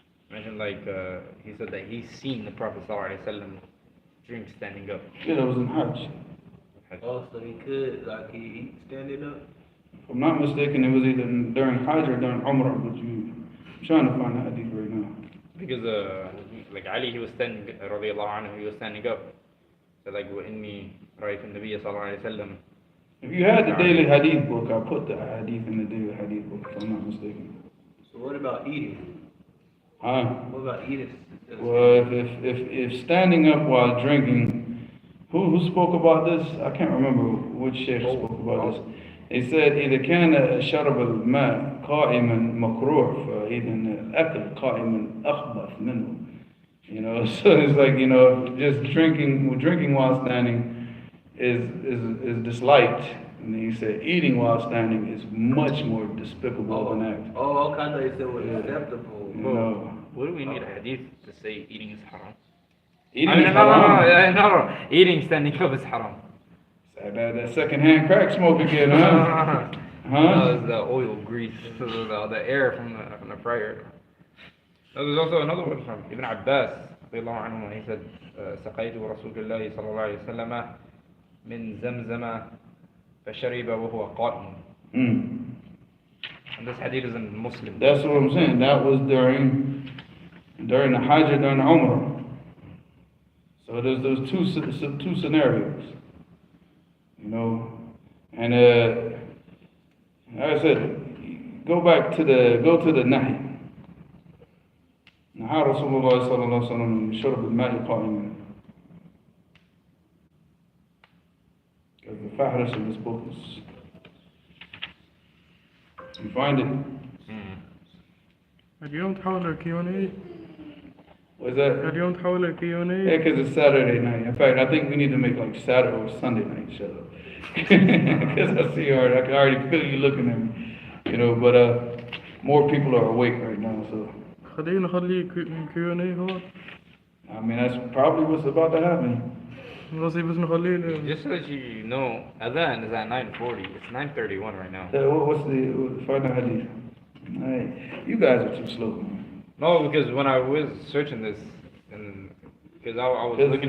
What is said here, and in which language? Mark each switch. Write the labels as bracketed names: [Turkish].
[English] Mentioned like, he said that he's seen the Prophet ﷺ drink standing up. Yeah, that was in Hajj. Oh, so he could, like, he standing up? If I'm not mistaken, it was either during Hajj or during Umrah, but I'm trying to find the hadith right now. Because, like Ali, he was standing, radiallahu anhu, he was standing up. So like, [Arabic] وَإِنِّي رَأَيْتُ النَّبِيَّ صَلَّى اللَّهُ عَلَيْهِ وسلم. [English] If you had the daily hadith book, I put the hadith in the daily hadith book, if I'm not mistaken. So what about eating? Huh? What about eating? Well, if standing up while drinking, who spoke about this? I can't remember which sheikh spoke about this. They said [Arabic] إذا كان شرب الماء قائما مكروه فإذا الأكل قائما أخبث منه. [English] You know, so it's like, you know, just drinking while standing is disliked. And then he said eating while standing is much more despicable of an act. Oh, okay, I thought you said it was acceptable. You know, What do we need a hadith to say eating is haram? eating I mean, is no, haram. no, eating standing up is haram. That secondhand crack smoke again, huh? No, it's the oil grease, the air from the fryer. There's also another one from Ibn Abbas, radiallahu anhu, he said, [Arabic] سقيت رسول الله صلى الله عليه وسلم من زمزم فشرب وهو قائم. [English] And this hadith is in Muslim. That's what I'm saying. That was during the Hajj or during the Umrah. So there's those two scenarios, you know. And like I said, go to the Nahi. [Arabic] نهى رسول الله صلى الله عليه وسلم من شرب الماء قائما. [English] Because the fahrish of this book is, you find it. [Arabic] اليوم تحول Q&A. [English] What's that? [Arabic] اليوم تحول Q&A. [English] Yeah, because it's Saturday night. In fact, I think we need to make like Saturday or Sunday night show. Because I see you already, I can already feel you looking at me. You know, but more people are awake right now, so. [Arabic] خلينا نخلي Q&A هون. [English] I mean, that's probably what's about to happen. [Arabic] قصدي بس نخليه [English] Just so that you know, Adhan is at 9:40. It's 9:31 right now. What's the final hadith? Alright, you guys are too slow, man. No, because when I was searching this, and because I was looking